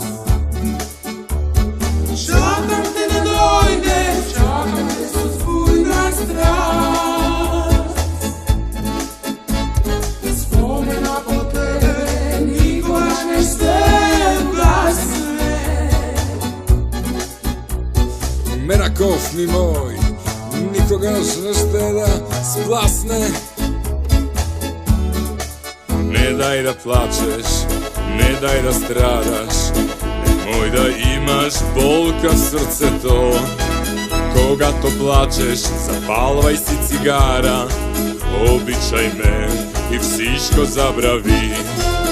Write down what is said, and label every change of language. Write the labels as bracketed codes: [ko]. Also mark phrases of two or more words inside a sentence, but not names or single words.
[mk] Чакам те да дојдеш, чакам те со збујна страст. Спомена по тебе никогаш не се гасне. Мераков ми мој, никогаш не ще да спласне. Не дај да плачеш, не дај да страдаш, немој да имаш болка в срцето. [bg] Когато плачеш, запалвај си цигара, обичај ме и всичко забрави.